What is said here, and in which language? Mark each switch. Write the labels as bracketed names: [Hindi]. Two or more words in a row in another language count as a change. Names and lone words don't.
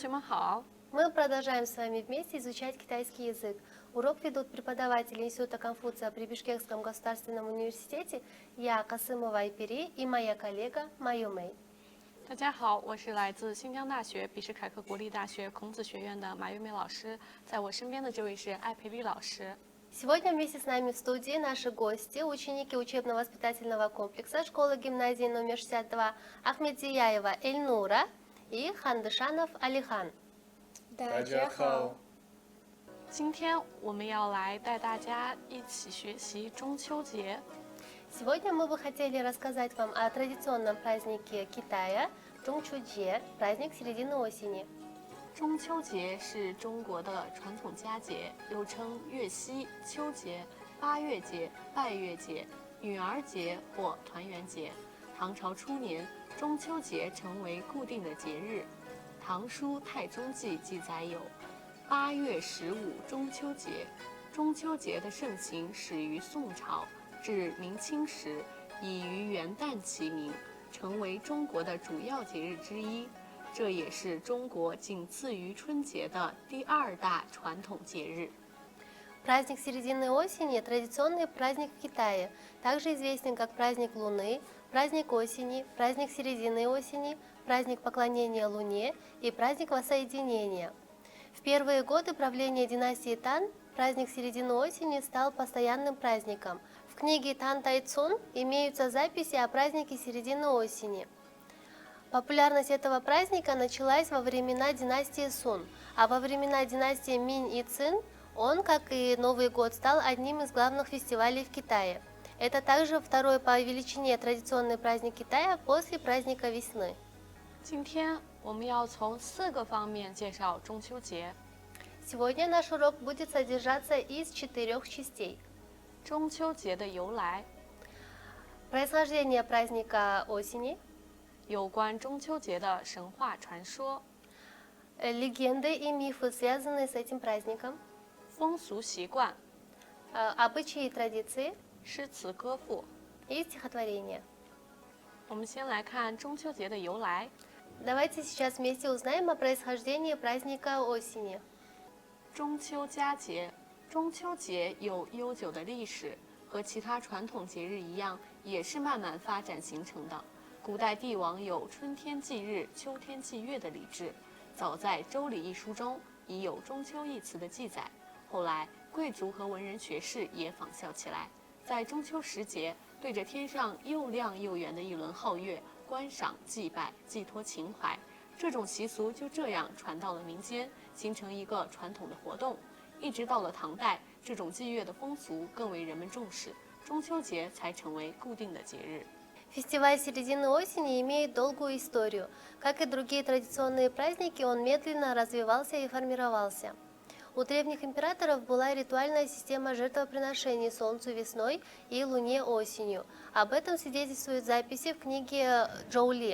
[Chinese] 好。 [Russian] Мы продолжаем с вами вместе изучать китайский язык. Урок ведут преподаватели Института Конфуция при Бишкекском государственном университете я, Касымова Айпери, и моя коллега Майю Мэй. [Chinese] 大家好，我是来自新疆大学比什凯克国立大学孔子学院的马玉梅老师，在我身边的这位是艾培丽老师。 [Russian] Сегодня вместе с нами в студии наши гости, ученики учебно-воспитательного комплекса школы-гимназии номер 62 Ахмедзияева Эльнура и Хандышанов Алихан. [Chinese] 大家好。今天我们要来带大家一起学习中秋节。 [Russian] Сегодня мы бы хотели рассказать вам о традиционном празднике Китая Чжунчжуджie, праздник середины осени. [Chinese] 中秋节是中国的传统佳节，又称月夕、秋节、八月节、拜月节、女儿节或团圆节。唐朝初年，中秋节成为固定的节日。《唐书太宗记》记载有8月15中秋节。中秋节的盛行始于宋朝，至明清时已与元旦齐名，成为中国的主要节日之一。这也是中国仅次于春节的第2大传统节日。 [Russian] Праздник середины осени – традиционный праздник в Китае, также известен как праздник Луны, праздник осени, праздник середины осени, праздник поклонения Луне и праздник воссоединения. В первые годы правления династии Тан праздник середины осени стал постоянным праздником. В книге Тан Тайцун имеются записи о празднике середины осени. Популярность этого праздника началась во времена династии Сун, а во времена династии Минь и Цин он, как и Новый год, стал одним из главных фестивалей в Китае. Это также второй по величине традиционный праздник Китая после праздника весны. [Chinese] 今天我们要从4个方面介绍中秋节。 [Russian] Сегодня наш урок будет содержаться из 4 частей. [Chinese] 中秋节的由来， [Russian] Происхождение праздника осени, [Chinese] 有关中秋节的神话传说， [Russian] легенды и мифы, связанные с этим праздником, [Chinese] 风俗习惯， [Russian] обычаи и традиции [Chinese] 诗词歌赋。 [Russian] и стихотворения. [Chinese] 我们先来看中秋节的由来。 [Russian] Давайте сейчас вместе узнаем о происхождении праздника осени. [Chinese] 中秋佳节，中秋节有悠久的历史，和其他传统节日一样，也是慢慢发展形成的。古代帝王有春天祭日、秋天祭月的礼制，早在《周礼》一书中已有中秋一词的记载。后来，贵族和文人学士也仿效起来，在中秋时节，对着天上又亮又圆的一轮皓月，观赏、祭拜、寄托情怀。这种习俗就这样传到了民间，形成一个传统的活动。一直到了唐代，这种祭月的风俗更为人们重视，中秋节才成为固定的节日。 [Russian] Фестиваль середины осени имеет долгую историю. Как и другие традиционные праздники, он медленно развивался и формировался. У древних императоров была ритуальная система жертвоприношений Солнцу весной и Луне осенью. Об этом свидетельствуют записи в книге Джоули.